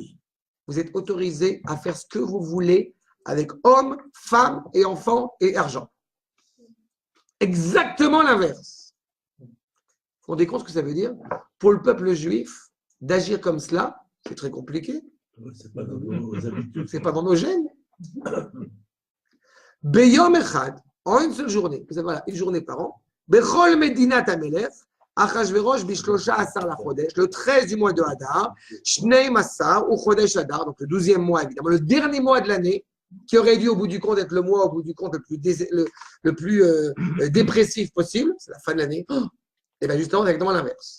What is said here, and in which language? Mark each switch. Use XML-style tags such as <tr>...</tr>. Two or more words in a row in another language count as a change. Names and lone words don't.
<fr>Vous êtes autorisés à faire ce que vous voulez avec hommes, femmes et enfants et argent. Exactement l'inverse. Vous vous rendez compte ce que ça veut dire? Pour le peuple juif, d'agir comme cela, c'est très compliqué. C'est pas dans nos habitudes. C'est pas dans nos gènes.</fr> <he>ביום אחד,</he> <fr>en une seule journée, voilà, une journée par an,</fr> <he>בכל מדינת המלך אחשורוש בשלושה עשר לחודש,</he> <fr>le 13 du mois de Hadar,</fr> <he>שנים עשר הוא חודש אדר,</he> <fr>donc le 12e mois évidemment, le dernier mois de l'année, qui aurait dû au bout du compte être le mois au bout du compte le plus dépressif possible, c'est la fin de l'année, et bien justement, c'est exactement l'inverse.</fr>